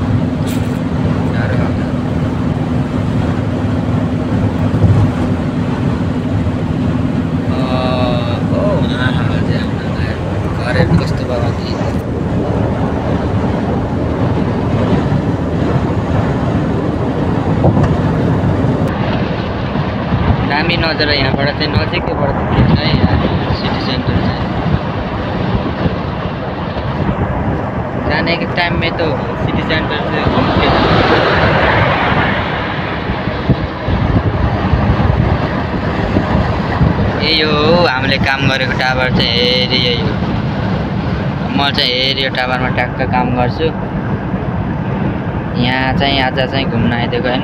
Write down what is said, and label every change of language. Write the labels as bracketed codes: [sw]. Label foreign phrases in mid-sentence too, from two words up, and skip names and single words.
[ne] घरहरू कस्तो बाबा दामी नजर यहाँबाट चाहिँ नजिकैबाट देखिन्छ है यहाँ सिटी सेंटर चाहिँ। [hi] जाने के टाइम में तो सिटी सेंटर से घूम के [ne] यही हो हामीले काम गरेको टावर चाहिँ हेरी यही हो। म चाहिँ हेरी यो टावरमा ट्याक्क काम गर्छु। यहाँ चाहिँ आज चाहिँ घुम्न आइदिएको होइन।